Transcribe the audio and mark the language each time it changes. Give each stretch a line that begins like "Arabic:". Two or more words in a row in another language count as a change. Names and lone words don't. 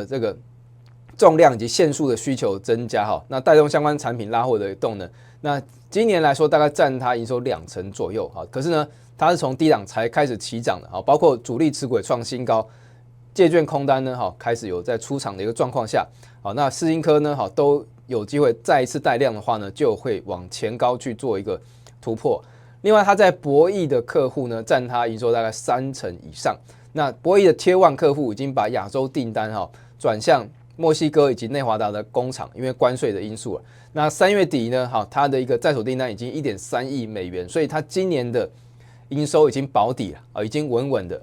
Chinese: 這個重量以及線數的需求增加那帶動相關產品拉貨的動能，那今年來說大概佔它營收20%左右可是呢它是從低檔才開始起漲的包括主力持股創新高，借券空單呢開始有在出場的一個狀況下那世新科呢都有機會再一次帶量的話呢，就會往前高去做一個突破。另外它在博弈的客戶呢佔它營收大概30%以上，那博弈的Tier 1客戶已經把亞洲訂單轉向墨西哥以及内华达的工厂，因为关税的因素了。那3月底呢，好，它的一个在手订单已经1.3亿美元，所以它今年的营收已经保底了，已经稳稳的。